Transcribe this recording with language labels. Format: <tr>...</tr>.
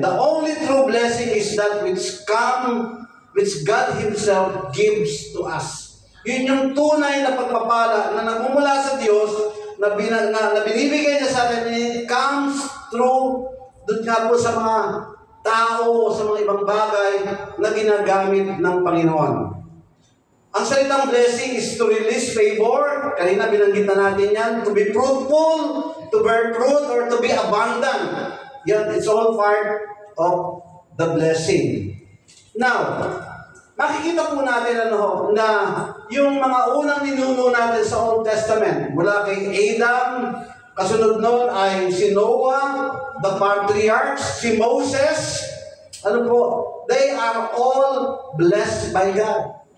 <en>The only true blessing is that which God Himself gives to us.</en> <tl>Yun yung tunay na pagpapala na nagmumula sa Diyos, na binibigay niya sa atin,</tl> <en>it comes through,</en> <tl>doon nga po sa mga tao, sa mga ibang bagay na ginagamit ng Panginoon. Ang salitang blessing</tl> <en>is to release favor.</en> <tl>Kanina binanggit na natin yan.</tl> <en>To be fruitful, to bear fruit, or to be abundant. Yan, it's all part of the blessing.</en> <tl>Now, makikita po natin na yung mga unang ninuno natin sa Old Testament, mula kay Adam, kasunod nun ay si Noah,</tl> <en>the patriarchs,</en> <tl>si Moses,</tl> <en>they are all blessed by God.</en>